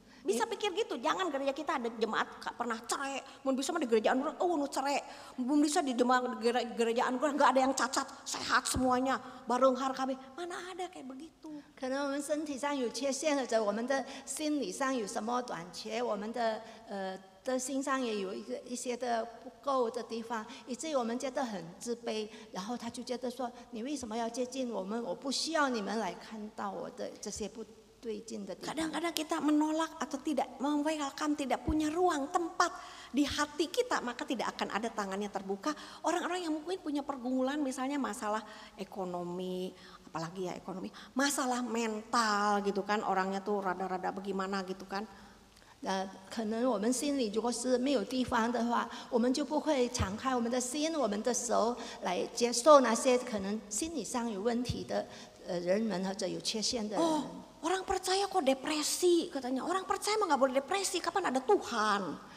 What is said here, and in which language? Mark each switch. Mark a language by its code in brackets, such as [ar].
[id] Bisa pikir gitu, jangan gereja kita ada jemaat pernah cerai, [su] mun bisa mah di gerejaan urang nu cerai, [id] mun bisa di jemaat gerejaan urang enggak ada yang cacat, sehat semuanya, [su] bareunghar kabeh. [id] Mana ada kayak begitu. [zh] 可能我们身体上有缺陷，或者我们的心理上有什么短缺，我们的心上也有一些的不够的地方，以至于我们觉得很自卑，然后他就觉得说，你为什么要接近我们？我不需要你们来看到我的这些不对劲的地方。 [id] Kadang-kadang kita menolak atau tidak welcome, tidak punya ruang tempat di hati kita, maka tidak akan ada tangannya terbuka. Orang-orang yang mungkin punya pergumulan, misalnya masalah ekonomi, apalagi ya ekonomi, masalah mental gitu kan, orangnya tuh rada-rada bagaimana gitu kan. [zh] 可能我们心里如果是没有地方的话，我们就不会敞开我们的心、我们的手来接受那些可能心理上有问题的人们或者有缺陷的人。 [id] Orang percaya kok depresi katanya, orang percaya mah nggak boleh depresi, kapan ada Tuhan?